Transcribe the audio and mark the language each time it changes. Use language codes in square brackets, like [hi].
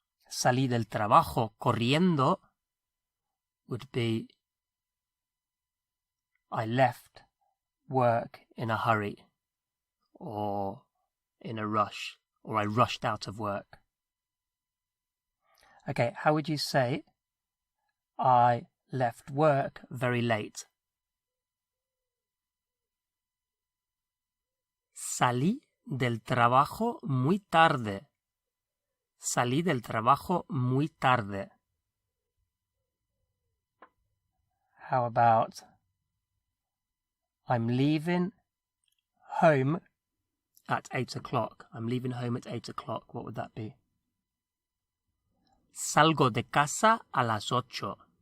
[en] Salí del trabajo corriendo would be I left work in a hurry, or in a rush, or I rushed out of work. Okay, how would you say I left work very late? [es] Salí del trabajo muy tarde. Salí del trabajo muy tarde. [en] How about I'm leaving home at 8 o'clock. I'm leaving home at 8 o'clock. What would that be? Salgo de casa a las 8.